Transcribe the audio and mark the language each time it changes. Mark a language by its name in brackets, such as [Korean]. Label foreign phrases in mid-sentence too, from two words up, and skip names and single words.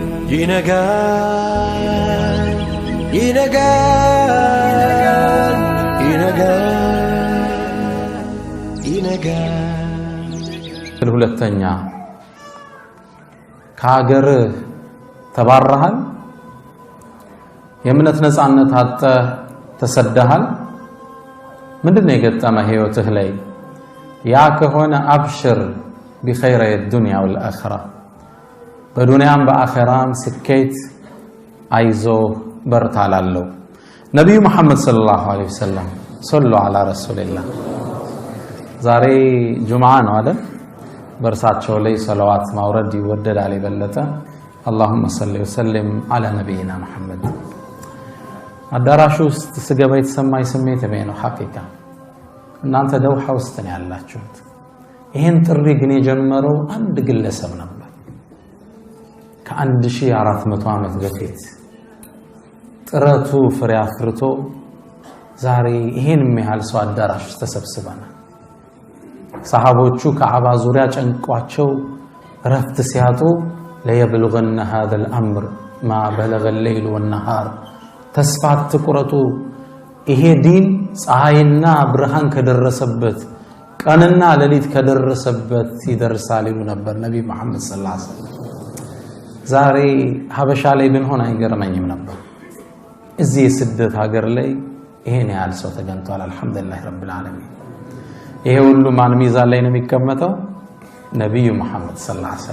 [Amharic] ይነጋል ይነጋል ይነጋል ይነጋል ሁለተኛ ከሀገር ተባረሃል የእምነት ነፃነት አጣ ተሰደሃል ምንድነው የገጠመ ህይወትህ ላይ ያ ከሆነ አብሽር [Arabic] بخير الدنيا [Amharic] والآخرة በዱንያም በአኺራም ስኬት አይዞ በርታላለው ነብዩ መሐመድ [Arabic] صلى الله عليه وسلم [Amharic] صلوا [Arabic] على رسول الله [Amharic] ዛሬ ጁምዓ ነው አይደል በርሳቸው ላይ ሰለዋት ማውረድ ይወደዳል ይበለጠ [Arabic] اللهم صل وسلم على نبينا محمد [Amharic] አዳራሹ ውስጥ ስገባ የተሰማኝ ስሜት ነው ሐቂቃ እናንተ ደውሃ ውስጥ ነው ያላችሁት ይሄን ጥሪ ግን የጀመረው አንድ ግለሰብ ነበር ከ1400 ዓመት በፊት ጥረቱ ፍሬ አፍርቶ ዛሬ ይሄን የሚያህል ሰው አዳራሽ ተሰብስበናል ሰሃቦቹ ከዓባ ዙሪያ ጨንቋቸው ረፍት ሲያጡ ለየብልغن [Arabic] هذا الامر ما بلغ الليل والنهار [Amharic] ተስፋት ቁረጡ ይሄ ዲን ፀሐይና ብርሃን ከደረሰበት ቀንና ሌሊት ከደረሰበት ይደርሳል ይሉ ነበር ነብይ መሐመድ ሰለላሁ [Arabic] عليه وسلم [Amharic] ዛሬ ሀበሻ ላይ ብንሆን አይገርመኝም ነበር እዚህ የስደት ሀገር ላይ ይሄን ያህል ሰው ተገኝቷል [Arabic] الحمد لله رب العالمين [Amharic] ይሄ ሁሉ ማን ሚዛን ላይ ነው የሚቀመጠው ነብዩ መሐመድ [Arabic] صلى الله عليه